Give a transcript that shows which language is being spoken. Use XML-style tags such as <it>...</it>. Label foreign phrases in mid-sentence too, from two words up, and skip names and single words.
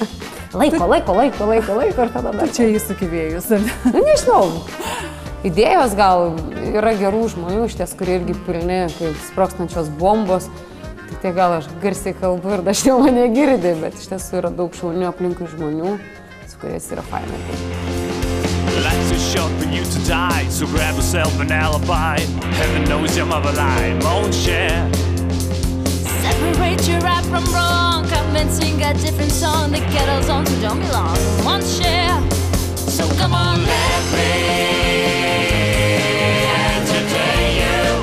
<lt>Laiko ir tada dar. Čia įsukivėjus. Nežinau. Idėjos gal yra gerų žmonių, iš ties, kurie irgi pilni kaip sprogstančios bombos. Tik tai gal aš garsiai kalbu ir dažniau mane girdi, bet iš tiesų yra daug šaunių aplinkui žmonių, su kuriais yra fainai.</lt> <en>Life's too short for you to die, so grab yourself an alibi. Heaven knows your mother lied, won't share. Separate your right from wrong, convincing a different song. The ghetto's on who don't belong, won't share. So come on, let me entertain you.</en>